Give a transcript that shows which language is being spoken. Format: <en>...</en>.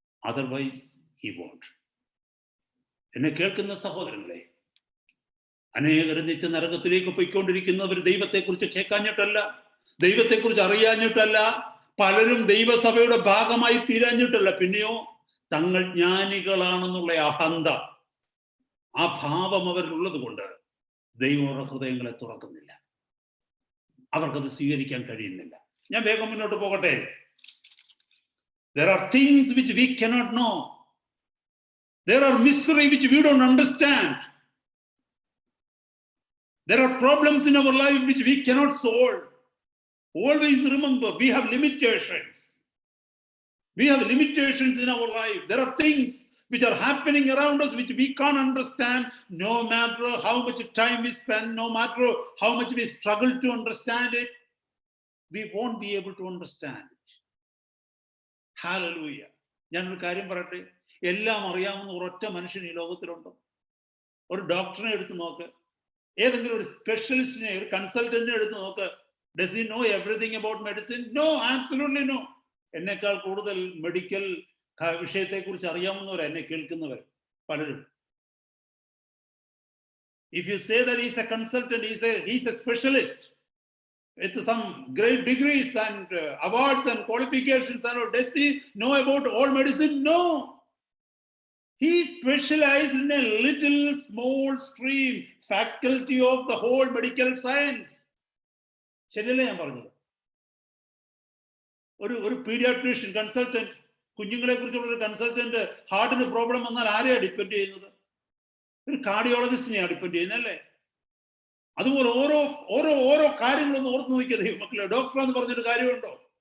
<en>Otherwise, He won't.</en> <ml>എന്നെ കേൾക്കുന്ന സഹോദരങ്ങളെ, അനേകർ നിത്യ നരകത്തിലേക്ക് പോയിക്കൊണ്ടിരിക്കുന്നവർ ദൈവത്തെക്കുറിച്ച് കേൾക്കാഞ്ഞിട്ടല്ല, ദൈവത്തെക്കുറിച്ച് അറിയാഞ്ഞിട്ടല്ല, പലരും ദൈവസഭയുടെ ഭാഗമായി തീരാഞ്ഞിട്ടല്ല, പിന്നെയോ തങ്ങൾ ജ്ഞാനികളാണെന്നുള്ള അഹന്ത, ആ ഭാവം അവരിലുള്ളത് കൊണ്ട് ദൈവം അവരുടെ ഹൃദയങ്ങളെ തുറക്കുന്നില്ല, അവർക്കത് സ്വീകരിക്കാൻ കഴിയുന്നില്ല. ഞാൻ വേഗം മുന്നോട്ട് പോകട്ടെ.</ml> <en>There are things which we cannot know. There are mysteries which we don't understand. There are problems in our life which we cannot solve. Always remember, we have limitations. We have limitations in our life. There are things which are happening around us which we can't understand. No matter how much time we spend, no matter how much we struggle to understand it, we won't be able to understand it.</en> <ml>Hallelujah. ഞാനൊരു കാര്യം പറയട്ടെ, എല്ലാം അറിയാവുന്ന ഒരൊറ്റ മനുഷ്യൻ ഈ ലോകത്തിലുണ്ടോ? ഒരു ഡോക്ടറിനെ എടുത്ത് നോക്ക്, ഏതെങ്കിലും ഒരു സ്പെഷ്യലിസ്റ്റിനെ, ഒരു കൺസൾട്ടന്റിനെ എടുത്ത് നോക്ക്.</ml> <en>Does he know everything about medicine? No, absolutely no.</en> <ml>എന്നെക്കാൾ കൂടുതൽ മെഡിക്കൽ വിഷയത്തെക്കുറിച്ച് അറിയാവുന്നവർ എന്നെ കേൾക്കുന്നവർ പലരും.</ml> <en>If you say that he's a consultant, he's a specialist with some great degrees and awards and qualifications, and does he know about all medicine? No. He specialized in a little small stream, faculty of the whole medical science.</en> <ml>ശരിയല്ലേ ഞാൻ പറഞ്ഞത്? ഒരു paediatrician consultant, കുഞ്ഞുങ്ങളെ കുറിച്ചുള്ള ഒരു consultant ഹാർട്ടിന് problem വന്നാൽ ആരെയാണ് ഡിപ്പെൻഡ് ചെയ്യുന്നത്? ഒരു കാർഡിയോളജിസ്റ്റിനെയാണ് ഡിപ്പെൻഡ് ചെയ്യുന്നത്, അല്ലേ? അതുപോലെ ഓരോ ഓരോ ഓരോ കാര്യങ്ങളൊന്ന് ഓർത്ത് നോക്കിയത് മക്കളെ. ഡോക്ടർ എന്ന് പറഞ്ഞിട്ട് കാര്യമുണ്ടോ?</ml>